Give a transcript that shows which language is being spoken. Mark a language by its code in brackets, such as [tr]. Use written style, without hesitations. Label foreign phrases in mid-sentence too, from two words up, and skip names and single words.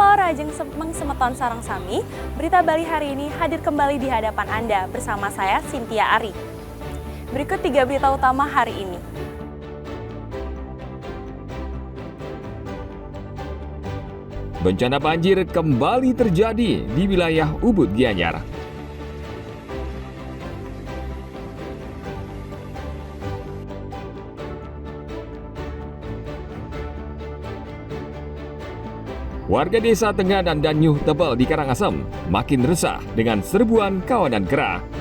[ban] Kajeng Mengsemeton Sarang Sami, [id] Berita Bali hari ini hadir kembali di hadapan Anda bersama saya, Cynthia Ari. Berikut 3 berita utama hari ini. Bencana banjir kembali terjadi di wilayah Ubud Gianyar. Warga desa Tenganan dan Nyuh Tebel di Karangasem makin resah dengan serbuan kawanan kera.